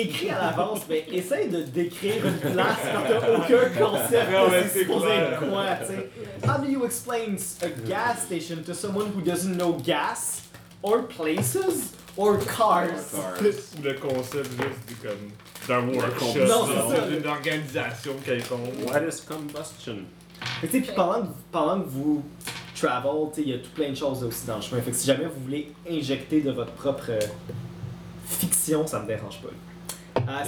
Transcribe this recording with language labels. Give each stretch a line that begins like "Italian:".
French: écrit à l'avance, mais essaye de décrire une place quand t'as aucun concept de c'est supposé être quoi, t'sais.
English: How do you explain a gas station to someone who doesn't know gas? Or places, or cars.
French: Ou le concept juste du comme d'un workshop, d'une organisation quelconque.
English: What is combustion?
French: Mais tu sais, puis pendant que vous travel, tu sais, il y a tout plein de choses aussi dans le chemin. Fait que si jamais vous voulez injecter de votre propre fiction, ça me dérange pas.